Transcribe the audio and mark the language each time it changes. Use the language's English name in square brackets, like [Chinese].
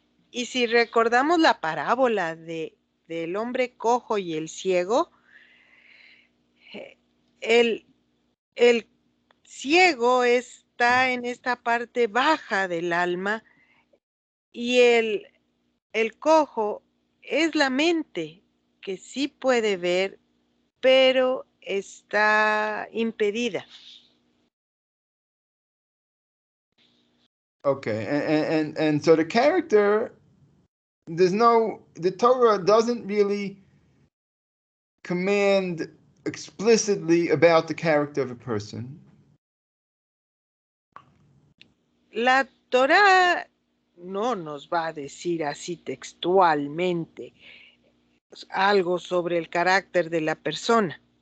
[Spanish] Y si recordamos la parábola del hombre cojo y el ciego, el ciego está en esta parte baja del alma y el cojo es la mente que sí puede ver, pero está impedida. [English] Okay, and so the character, the Torah doesn't really command explicitly about the character of a person. [Spanish] La Torah no nos va a decir así textualmente algo sobre el carácter de la persona.